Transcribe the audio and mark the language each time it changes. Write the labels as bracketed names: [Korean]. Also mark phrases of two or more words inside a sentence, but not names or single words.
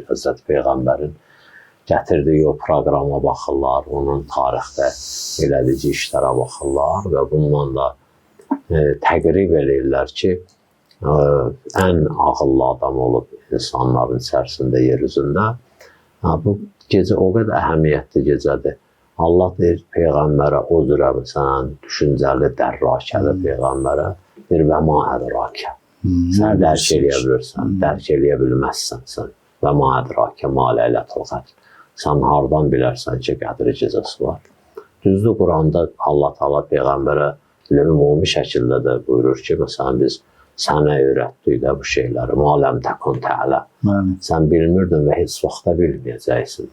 [Azerbaijani] Həzrəti Peyğəmbərin gətirdiyi o proqrama baxırlar, onun tarixdə elədici işlərə baxırlar və bununla da təqrib eləyirlər ki, ən ağıllı adam olub insanların içərisində, yer üzündə. Bu gecə o qədər əhəmiyyətli gecədir. Allah deyir Peyğəmbərə o cürə məsələn düşüncəli dərrakədir Peyğəmbərə. Deyir [Arabic] وما أدراك. [Azerbaijani] Sən dərk eləyə bilirsən, dərk eləyə bilməzsən sən. [Arabic] وما أدراك ما ليلة القدر. [Azerbaijani] Sən hardan bilərsən ki, Qədr gecəsi var. Düzdür, Quranda Allah Taala Peyğəmbərə ümumi şəkildə də buyurur ki, məsələn biz sənə öyrətdik də bu şeyləri. [Arabic] ما لم تكن تعلم. [Azerbaijani] Sən bilmirdin və heç vaxtda bilməyəcəksin.